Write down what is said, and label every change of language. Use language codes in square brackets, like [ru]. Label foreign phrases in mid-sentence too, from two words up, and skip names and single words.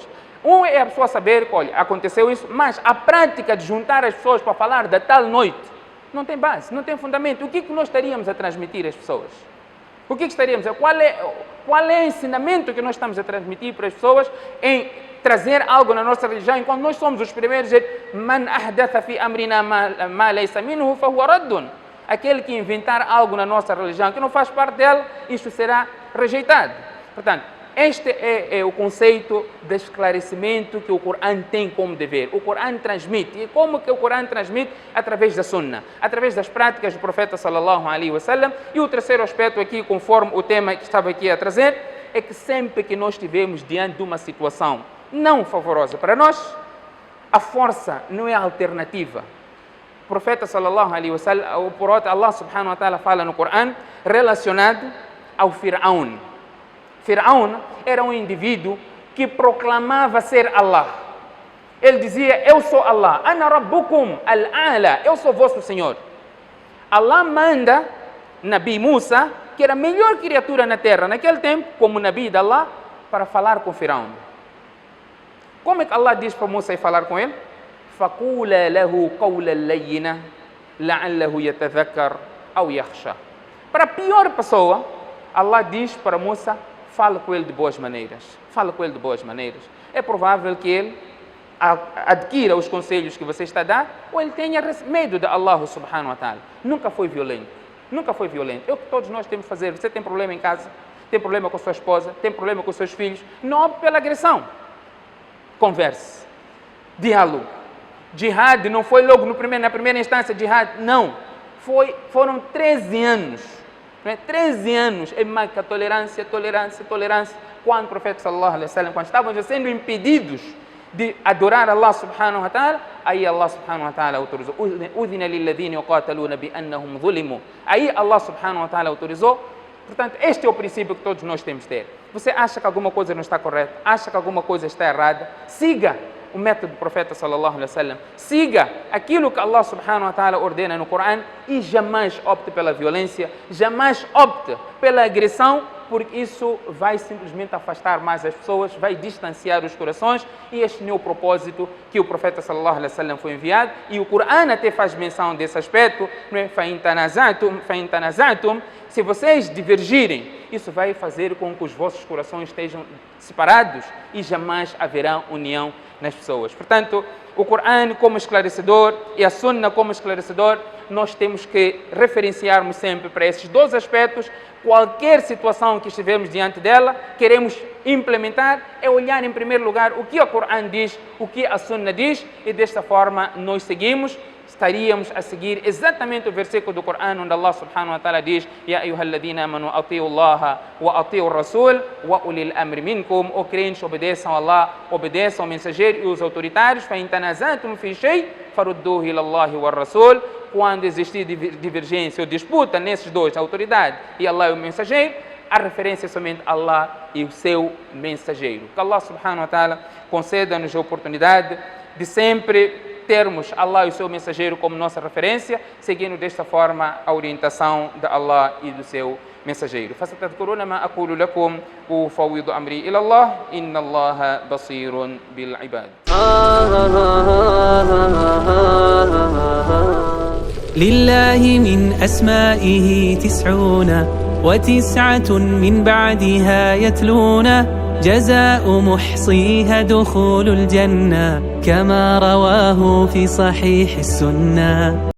[pt] Um é a pessoa saber que, olha, aconteceu isso, mas a prática de juntar as pessoas para falar da tal noite não tem base, não tem fundamento. O que nós estaríamos a transmitir às pessoas? O que estaríamos a... Qual é o ensinamento que nós estamos a transmitir para as pessoas em trazer algo na nossa religião, enquanto nós somos os primeiros a dizer [ar] من أحدث في أمرنا ما ليس منه فهو رد. [pt] Aquele que inventar algo na nossa religião que não faz parte dela, isso será rejeitado. Portanto, este é o conceito de esclarecimento que o Corão tem como dever. O Corão transmite. E como que o Corão transmite? Através da Sunnah, através das práticas do profeta [ar] صلى الله عليه وسلم. [pt] E o terceiro aspecto aqui, conforme o tema que estava aqui a trazer, é que sempre que nós estivermos diante de uma situação não favorosa para nós, a força não é a alternativa. O profeta [ar] صلى الله عليه وسلم, [pt] por outro, Allah [ar] سبحانه وتعالى [pt] fala no Corão relacionado ao Fir'aun. Fir'aun era um indivíduo que proclamava ser Allah. Ele dizia, eu sou Allah, [ar] أنا ربكم الأعلى, [pt] eu sou vosso Senhor. Allah manda Nabi Musa, que era a melhor criatura na terra naquele tempo, como Nabi de Allah, para falar com Fir'aun. Como é que Allah diz para Musa ir falar com ele? [ar] فَقُولَ لَهُ قَوْلًا لَيِّنًا لَعَلَّهُ يَتَذَكَّرُ أَوْ يَخْشَى. [pt] Para a pior pessoa, Allah diz para Musa, fala com ele de boas maneiras. Fala com ele de boas maneiras. É provável que ele adquira os conselhos que você está a dar, ou ele tenha medo de Allah [ar] سبحانه وتعالى. [pt] Nunca foi violento. Nunca foi violento. É o que todos nós temos que fazer. Você tem problema em casa, tem problema com sua esposa, tem problema com seus filhos. Não opte pela agressão. Converse. Diálogo. Jihad não foi logo na primeira instância, jihad, não. Foram 13 anos. 13 anos em Meca, tolerância. Quando o profeta [ar] صلى الله عليه وسلم, [pt] quando estavam sendo impedidos de adorar Allah [ar] سبحانه وتعالى, [pt] aí Allah [ar] سبحانه وتعالى [pt] autorizou. [ar] أذن للذين يقاتلون بأنهم ظلموا. Aí Allah سبحانه وتعالى autorizou. [pt] Portanto, este é o princípio que todos nós temos de ter. Você acha que alguma coisa não está correta, acha que alguma coisa está errada, siga o método do profeta [ar] صلى الله عليه وسلم. [pt] Siga aquilo que Allah [ar] سبحانه وتعالى [pt] ordena no Corão e jamais opte pela violência, jamais opte pela agressão, porque isso vai simplesmente afastar mais as pessoas, vai distanciar os corações, e este não é o propósito que o profeta [ar] صلى الله عليه وسلم [pt] foi enviado, e o Corão até faz menção desse aspecto, [ar] فَإِن تَنَازَعْتُمْ, [pt] se vocês divergirem, isso vai fazer com que os vossos corações estejam separados e jamais haverá união nas pessoas. Portanto, o Corão como esclarecedor e a Sunna como esclarecedor, nós temos que referenciarmos sempre para esses dois aspectos. Qualquer situação que estivermos diante dela, queremos implementar, é olhar em primeiro lugar o que o Corão diz, o que a Sunna diz, e desta forma nós seguimos. Estaríamos a seguir exatamente o versículo do Corão onde Allah [ar] سبحانه وتعالى diz: يا أيها الذين آمنوا أطيعوا الله و أطيعوا رسول و أولي الأمر منكم. [pt] Ó crentes, obedeçam a Allah, obedeçam ao mensageiro e os autoritários. [ar] فإن تنازعتم في شيء فردوه إلى الله و رسول. [pt] Quando existir divergência ou disputa nesses dois, a autoridade e Allah e o mensageiro, a referência é somente a Allah e o seu mensageiro. Que Allah [ar] سبحانه وتعالى [pt] conceda-nos a oportunidade de sempre termos Allah e o seu mensageiro como nossa referência, seguindo desta forma a orientação de Allah e do seu mensageiro. [ar] فستذكرون ما أقول لكم وأفوض أمري إلى الله إن الله بصير بالعباد. لله من أسمائه 99 من بعدها يتلون جزاء محصيها دخول الجنة كما رواه في صحيح السنة.